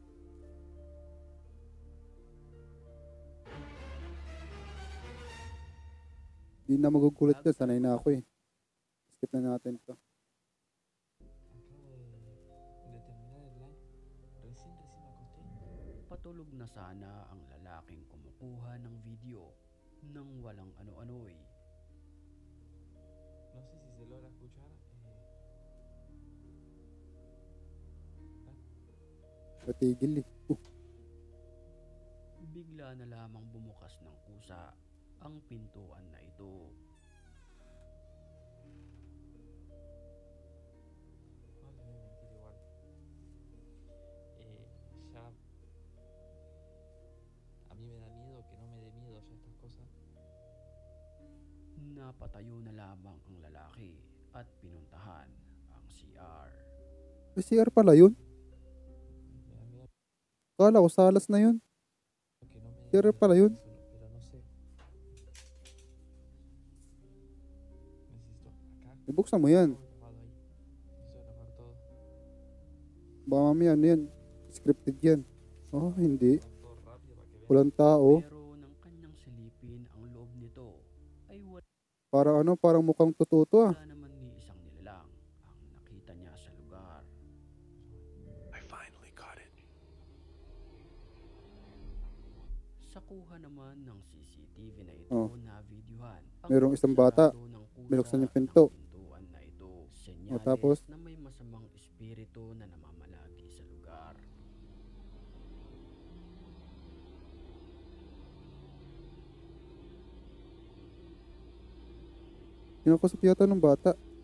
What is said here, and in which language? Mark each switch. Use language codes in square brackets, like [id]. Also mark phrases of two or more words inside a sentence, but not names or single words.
[tl] Hindi na magugulat ka, sanay na ako eh. Skip na natin to. Patulog na sana ang lalaking kumukuha ng video nang walang ano-ano'y [es] No sé si se logra escuchar. [tl] Patigil eh. bigla na lamang bumukas ng kusa ang pintuan na ito. [es] No le voy a mentir igual. Ya. A mí me da miedo que no me dé miedo ya estas cosas. [tl] Napatayo na lamang ang lalaki at pinuntahan ang CR. May CR pala yun. [es] Me da miedo [tl] Kala ko salas na yun. [es] que no me dé [tl] CR [es] miedo, [tl] pala yun. [es] pero no sé. Necesito acá. [tl] Ibuksan mo yan. [es] Todo grabado ahí. Necesito grabar todo. [tl] Baka mamaya ano yan. Scripted yan. Oh, hindi. [es] Grabar todo rápido para que vean. [tl] Walang tao. Pero nang kanyang silipin ang loob nito ay Parang ano, parang mukhang totoo to ah. wala naman ni isang nilalang ang nakita niya sa lugar. [en] I finally caught it [tl] Sa kuha naman ng CCTV na ito Oh. na videohan, ang Merong isang bata. pagsarado ng kusa Binuksan yung pinto. ng pintuan na ito. Senyales tapos? na may masamang espiritu na namamalagi sa lugar. Kinakausap yata ng bata.